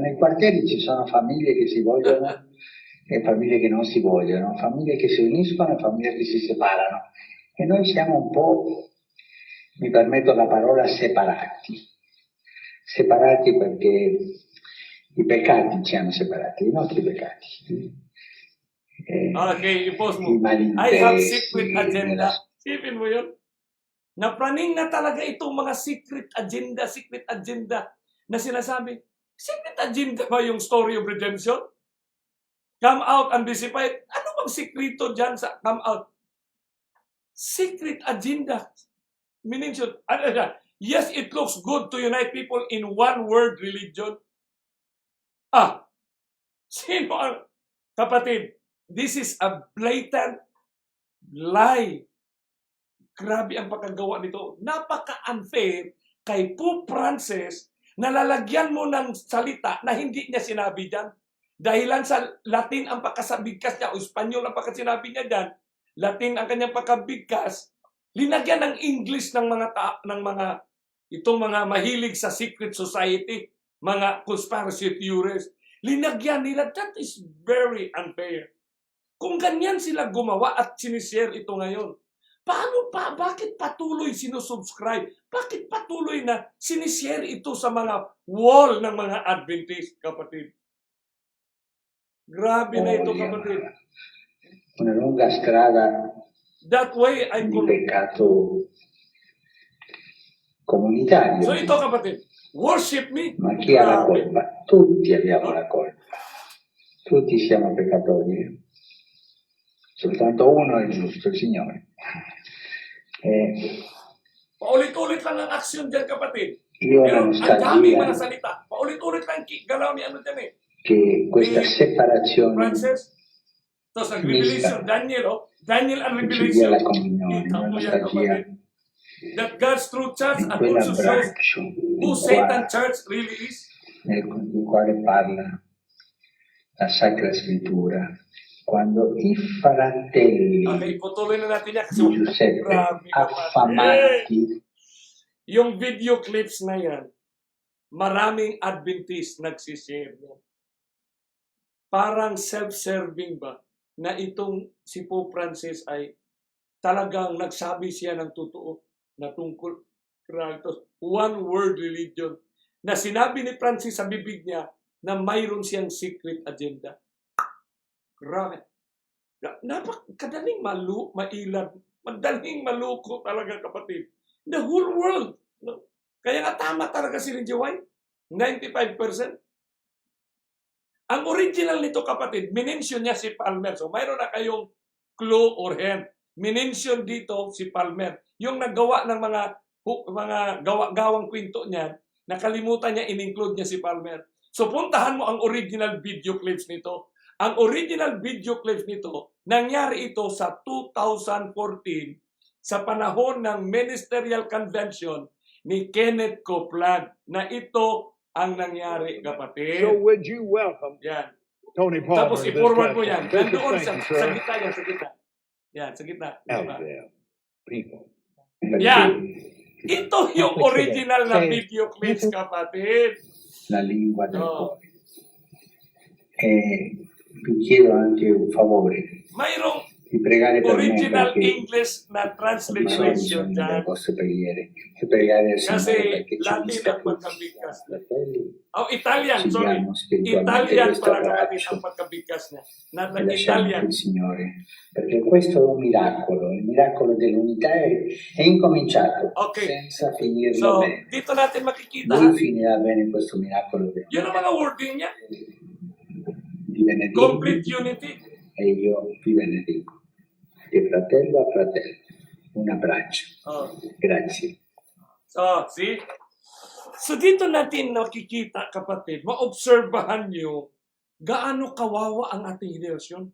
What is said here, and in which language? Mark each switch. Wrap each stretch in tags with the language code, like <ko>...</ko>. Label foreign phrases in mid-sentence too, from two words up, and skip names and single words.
<it>Nei quartieri ci sono famiglie che si vogliono e famiglie che non si vogliono, famiglie che si uniscono e famiglie che si separano. E noi siamo un po', mi permetto la parola, separati. Separati perché i peccati ci hanno separati, i nostri peccati.</it> <tl>Okay, i-post mo.</tl> <en>I I have secret agenda.</en> <tl>Sipin mo yun? Napraning na talaga itong mga</tl> <en>secret agenda</en> <tl>na sinasabi.</tl> <en>Secret agenda</en> <tl>ba yung</tl> <en>story of redemption? Come out and be separated.</en> <tl>Ano bang sikrito dyan sa</tl> <en>come out? Secret agenda. Meaning, yes, it looks good to unite people in one word religion.</en> <tl>Sino ang kapatid?</tl> <en>This is a blatant lie.</en> <tl>Grabe ang pagkagawa nito. Napaka-unfair kay Pope Francis na lalagyan mo ng salita na hindi niya sinabi dyan. Dahilan sa Latin ang pagkasabigkas niya o Espanyol ang pagkasinabi niya dyan, Latin ang kanyang pagkabigkas, linagyan ng English ng itong mga mahilig sa</tl> <en>secret society,</en> <tl>mga</tl> <en>conspiracy theories.</en> <tl>Linagyan nila.</tl> <en>That is very unfair.</en> <tl>Kung ganyan sila gumawa at sinishare ito ngayon, paano pa? Bakit patuloy sinusubscribe? Bakit patuloy na sinishare ito sa mga wall ng mga Adventist, kapatid? Grabe na ito, kapatid.</tl> <it>Una lunga strada</it> <en>That way,</en> <it>di peccato comunitario.</it> <tl>So ito, kapatid,</tl> <en>worship me.</en> <it>Ma chi ha la colpa? Tutti abbiamo la colpa. Tutti siamo peccatori. Soltanto uno è giusto, il Signore.</it> <tl>Paulit-ulit lang ang action dyan, kapatid.</tl> <it>Io</it> <tl>Pero</tl> <it>la</it> <tl>ang daming mga</tl> <it>nostalgia</it> <tl>salita. Paulit-ulit lang galaw ni ano dyan eh.</tl> <it>che questa separazione</it> <tl>Francis, to sa Revelation, Daniel and</tl> <it>ci dia la</it> <en>Revelation.</en> <it>comunione,</it> <tl>Kita</tl> <it>la</it> <tl>mo yan,</tl> <it>nostalgia</it> <tl>kapatid.</tl> <en>That God's true church</en> <it>di</it> <en>and also shows</en> <it>quell'abbraccio</it> <en>who Satan church really is.</en> <it>nel quale parla la Sacra Scrittura, quando i fratelli</it> <tl>Okay, putuloy na natin yan kasi</tl> <it>di Giuseppe</it> <tl>grabe,</tl> <it>affamati</it> <tl>yung</tl> <en>video clips</en> <tl>na yan, maraming Adventist nagsishare yan. Parang self-serving ba na itong si Pope Francis ay talagang nagsabi siya ng totoo na tungkol</tl> <en>one word religion</en> <tl>na sinabi ni Francis sa bibig niya na mayroon siyang</tl> <en>secret agenda.</en> <tl>Grabe. Napakadaling mailan, madaling maluko talaga, kapatid.</tl> <en>The whole world. No?</en> <tl>Kaya nga tama talaga si Lindsay White. 95%. Ang original nito, kapatid, minention niya si Palmer. So mayroon na kayong</tl> <en>clue or hint.</en> <tl>Minention dito si Palmer. Yung naggawa ng mga gawa-gawang kwento niya, nakalimutan niya, in-include niya si Palmer. So puntahan mo ang original</tl> <en>video clips</en> <tl>nito. Ang original</tl> <en>video clips</en> <tl>nito, nangyari ito sa 2014 sa panahon ng Ministerial Convention ni Kenneth Copeland na ito ang nangyari, kapatid.</tl> <en>So would you welcome</en> <tl>Yan.</tl> <en>Tony Palmer?</en> <tl>Tapos</tl> <en>to this</en> <tl>i-forward mo yan.</tl> <en>platform?</en> <tl>Nandoon</tl> <en>Bishop,</en> <tl>sa</tl> <en>thank you, sir.</en> <tl>gitna yan, sa gitna. Yan, sa gitna.</tl> <en>Out</en> <tl>Diba?</tl> <en>there, people.</en> <tl>Yan. Ito yung original na</tl> <en>video clips,</en> <tl>kapatid.</tl> <it>La lingua del Oh. cuore. Vi chiedo anche un favore</it> <tl>Mayroong</tl> <it>di pregare per me</it> <tl>original</tl> <it>perché</it> <tl>English na</tl> <it>ormai ho</it> <tl>transliteration</tl> <it>bisogno delle</it> <tl>dyan.</tl> <it>vostre preghiere e pregare al Signore</it> <tl>Kasi</tl> <it>perché ci</it> <tl>Latin</tl> <it>unisca</it> <tl>ang</tl> <it>tutti,</it> <tl>pagkabigkas niya.</tl> <it>fratelli,</it> <en>Oh, Italian,</en> <it>ci</it> <en>sorry.</en> <it>diamo spiritualmente</it> <tl>Italian</tl> <it>questo</it> <tl>pala kapatid</tl> <it>abbraccio</it> <tl>ang pagkabigkas niya.</tl> <en>Not</en> <it>e lasciamo</it> <en>Italian.</en> <it>il Signore, perché questo è un miracolo, il miracolo dell'unità è incominciato</it> <tl>Okay.</tl> <it>senza finirlo</it> <tl>So,</tl> <it>bene.</it> <tl>dito natin makikita.</tl> <it>Lui finirà bene questo miracolo</it> <tl>Yun ang mga wording niya.</tl> <it>di benedico</it> <en>Complete unity.</en> <it>e io vi benedico. Di fratello a fratello. Un abbraccio. Oh. Grazie.</it> <en>So, see?</en> <tl>So, dito natin nakikita, kapatid, maobserbahan nyo gaano kawawa ang ating henerasyon.</tl>